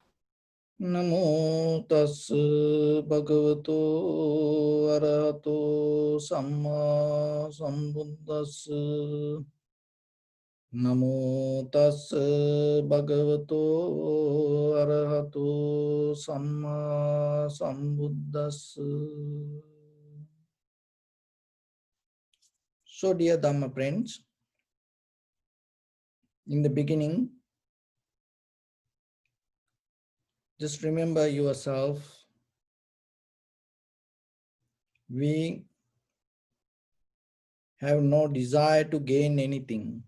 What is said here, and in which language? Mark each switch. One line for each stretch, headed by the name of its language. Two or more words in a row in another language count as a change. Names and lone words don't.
Pali: Namo tassa bhagavato arahato samma sambuddhassa. Namo tassa bhagavato arahato samma sambuddhassa.
English: So, dear Dhamma friends, in the beginning, just remember yourself. We have no desire to gain anything.